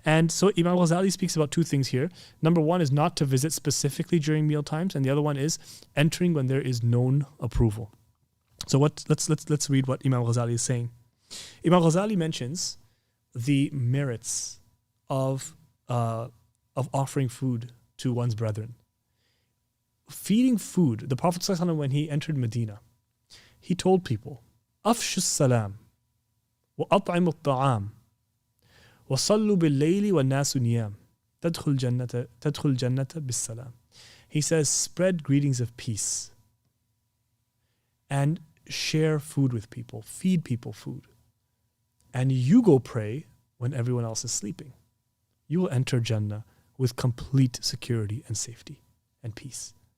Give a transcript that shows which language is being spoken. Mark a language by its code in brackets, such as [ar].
[en] And so Imam Ghazali speaks about two things here. Number one is not to visit specifically during meal times, and the other one is entering when there is known approval. So let's read what Imam Ghazali is saying. Imam Ghazali mentions the merits of offering food to one's brethren. Feeding food, the Prophet ﷺ, when he entered Medina, he told people, [ar] أفشوا السلام وأطعموا الطعام وصلوا بالليل والناس نيام تدخل الجنة بالسلام. [en] He says, spread greetings of peace and share food with people, feed people food. And you go pray when everyone else is sleeping. You will enter Jannah with complete security and safety and peace.